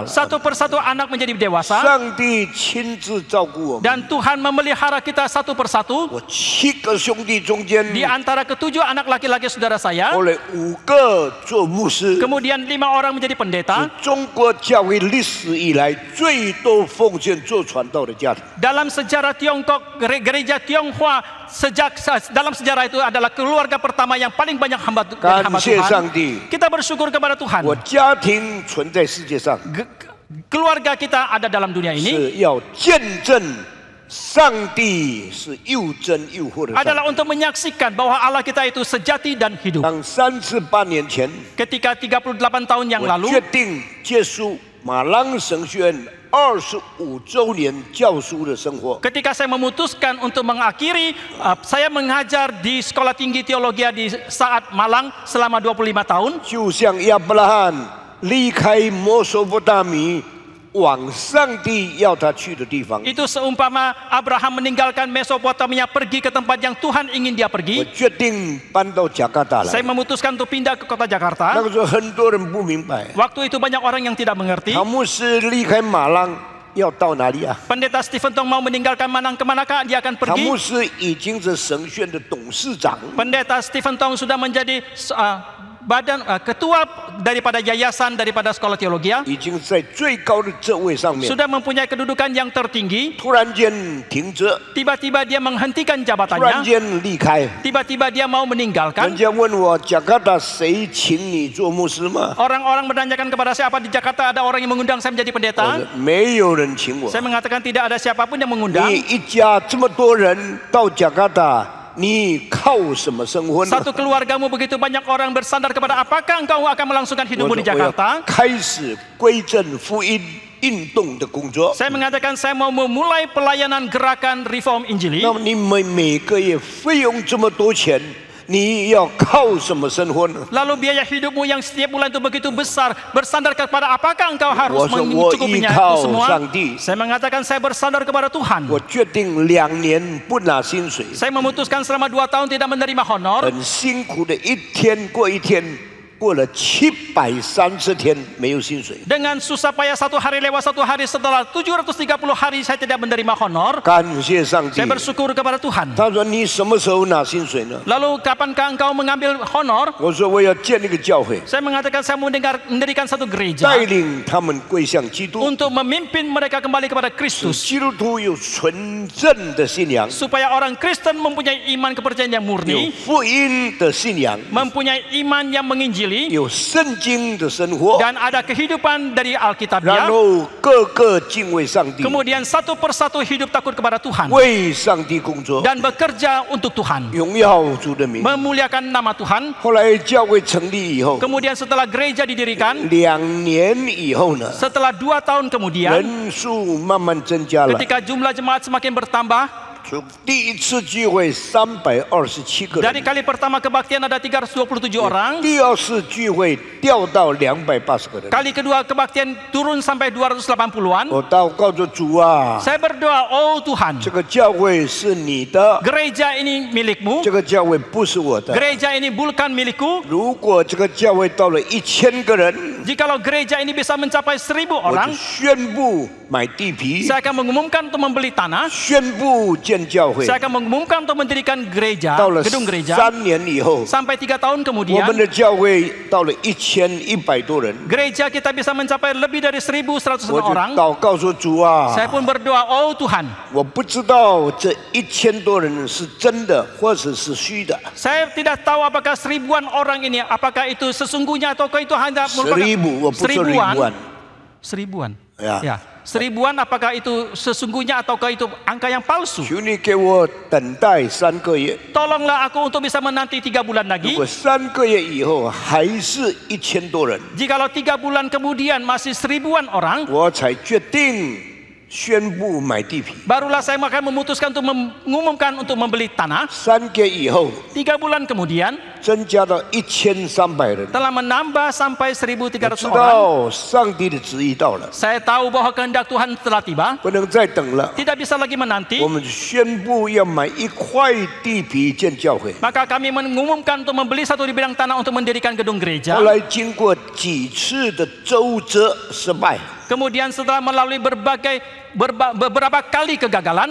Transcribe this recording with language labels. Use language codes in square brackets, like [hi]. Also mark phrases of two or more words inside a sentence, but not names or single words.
[id] Satu persatu anak menjadi dewasa [zh] 上帝亲自照顾我们。 [id] dan Tuhan memelihara kita satu persatu. [zh] 我7个兄弟中间， [id] Di antara ketujuh anak laki-laki saudara saya, [zh] 后来5个做牧师， [id] kemudian 5 orang menjadi [zh] 是 [id] pendeta. [zh] 中国教会历史以来最多奉献做传道的家庭。 [id] Dalam sejarah Tiongkok, gereja Tionghoa dalam sejarah itu adalah keluarga pertama yang paling banyak hamba [zh] 感谢 [id] Tuhan. [zh] 上帝， [id] Kita bersyukur kepada Tuhan. [zh] 我家庭存在世界上， [id] Keluarga kita ada dalam dunia ini [zh] 是要见证上帝是又真又活的上帝。 [id] adalah untuk menyaksikan bahwa Allah kita itu sejati dan hidup. [zh] 当38年前， [id] Ketika 38 tahun yang [zh] 我 [id] lalu [zh] 决定结束马郎神学院25周年教书的生活。 [id] ketika saya memutuskan untuk mengakhiri saya mengajar di Sekolah Tinggi Teologi di saat Malang selama 25 tahun [zh] 就像亚伯拉罕离开摩索不达米，往上帝要他去的地方。 [id] itu seumpama Abraham meninggalkan Mesopotamia pergi ke tempat yang Tuhan ingin dia [zh] 我 [id] pergi. [zh] 决定搬到加拿大 [id] Saya [zh] 来。 [id] memutuskan untuk pindah ke kota [zh] 那 [id] Jakarta. [zh] 个时候很多人不明白， [id] Waktu itu banyak orang yang tidak mengerti. [zh] 唐牧师离开马郎要到哪里啊？ [id] Pendeta Stephen Tong mau meninggalkan Manang kemanakah dia akan [zh] 唐 [id] pergi? [zh] 牧师已经是神学院的董事长， [id] Pendeta Stephen Tong sudah menjadi ketua daripada yayasan daripada sekolah teologi, [zh] 已经在最高的这位上面， [id] sudah mempunyai kedudukan yang tertinggi. [zh] 突然间停着， [id] Tiba-tiba dia menghentikan [zh] 突然 [id] jabatannya. [zh] 间离开。 [id] Tiba-tiba dia mau [zh] 人 [id] meninggalkan. [zh] 家问我加拿大谁请你做牧师吗？ [id] Orang-orang menanyakan kepada saya, apa di Jakarta ada orang yang mengundang saya menjadi [zh] 我 [id] pendeta? [zh] 说没有人请我。 [id] Saya mengatakan tidak ada siapapun yang mengundang. [zh] 你一家这么多人到加拿大，你靠什么生活呢？ [id] Satu keluargamu begitu banyak orang bersandar kepada apakah engkau akan melangsungkan [zh] 我 [id] hidupmu di [zh] 说我要 [id] Jakarta? [zh] 开始归正福音， 运动的工作。 [id] Saya mengatakan saya mau memulai pelayanan gerakan Reform Injili. [zh] 那么你每个月费用这么多钱，你要靠什么生活呢？ [id] Lalu biaya hidupmu yang setiap bulan itu begitu besar, bersandar kepada apakah engkau harus [zh] 我说我依 [id] mencukupinya [zh] 靠 [id] itu semua? [zh] 上帝， [id] Saya mengatakan saya bersandar kepada Tuhan. [zh] 我决定2年不拿薪水， [id] Saya memutuskan selama 2 tahun tidak menerima honor. [zh] 很辛苦的一天过一天，过了730天没有薪水。 [id] Dengan susah payah satu hari lewat satu hari, setelah 730 hari saya tidak menerima honor. [zh] 感谢上帝 [id] Saya，bersyukur kepada Tuhan. [zh] 他说你什么时候拿薪水呢？ [id] Lalu kapankah engkau mengambil honor? [zh] 我说我要建一个教会， [id] Saya mengatakan saya mau mendirikan satu [zh] 带 [id] gereja [zh] 领他们归向基督， [id] untuk memimpin mereka kembali kepada [zh] 使 [id] Kristus. [zh] 基督徒有纯正的信仰， [id] Supaya orang Kristen mempunyai iman kepercayaan yang [zh] 有 [id] murni, [zh] 福音的信仰， [id] mempunyai iman yang menginjili, [zh] 有圣经的生活， [id] dan ada kehidupan dari [zh] 然 [id] Alkitabnya. [zh] 后个个敬畏上帝， [id] Kemudian satu persatu hidup takut kepada Tuhan [zh] 为上帝工作， [id] dan bekerja untuk Tuhan, [zh] 荣耀主的名。 [id] memuliakan nama Tuhan. [zh] 后来教会成立以后， [id] Kemudian setelah gereja didirikan, [zh] 2 年以后呢， [id] setelah 2 tahun kemudian, [zh] 人数慢慢增加了。 [id] ketika jumlah jemaat semakin bertambah, [zh] 从第一次聚会327个 [id] dari [zh] 人， [id] kali pertama kebaktian ada 327 orang, [zh] 第二次聚会掉到280个人。 [id] kali kedua kebaktian turun sampai 280-an. [zh] 我祷告着主啊， [id] Saya berdoa, oh Tuhan, [zh] 这个教会是你的， [id] gereja ini milikmu, [zh] 这个教会不是我的。 [id] gereja ini bukan milikku. [zh] 如果这个教会到了1000个人， [id] Jikalau gereja ini bisa mencapai 1000 [zh] 我 [id] orang, [zh] 就宣布买地皮， [id] saya akan mengumumkan untuk membeli tanah. [zh] 宣布建教会。 [id] Saya akan mengumumkan untuk mendirikan gereja, [zh] 到了 [id] gedung gereja. [zh] 3 年以后， [id] Sampai 3 tahun [zh] 我 [id] kemudian, [zh] 们的教会到了1100多人。 [id] gereja kita bisa mencapai lebih dari 1100 [zh] 我就 [id] orang. [zh] 祷告说：“主啊， [id] Saya pun berdoa, oh Tuhan, [zh] 我不知道这1000多人是真的，或者是虚的。 [id] saya tidak tahu apakah 1000-an orang ini, apakah itu sesungguhnya ataukah itu hanya [zh] 1000，我不说1000万。 [id] 1000-an. Ya. Ya, 1000-an apakah itu sesungguhnya ataukah itu angka yang palsu? [zh] 求你给我等待3个月。 [id] Tolonglah aku untuk bisa menanti 3 bulan [zh] 如 [id] lagi. [zh] 果3个月以后还是1000多人， [id] Jikalau 3 bulan kemudian masih 1000-an orang, [zh] 我才决定宣布买地皮。 [id] barulah saya akan memutuskan untuk mengumumkan untuk membeli tanah. [zh] 3 个月以后 [id] 3 bulan kemudian [zh] 增加到1300人。 [id] telah menambah sampai [zh] 我 [id] 1300 [zh] 知 [id] orang. [zh] 道上帝的旨意到了， [id] Saya tahu bahwa kehendak Tuhan telah tiba, [zh] 不能再等了。 [id] tidak bisa lagi menanti. [zh] 我们宣布要买1块地皮建教会。 [id] Maka kami mengumumkan untuk membeli 1 bidang tanah untuk mendirikan gedung [zh] 后 [id] gereja. [zh] 来经过几次的周折失败， [id] Kemudian setelah melalui beberapa kali kegagalan,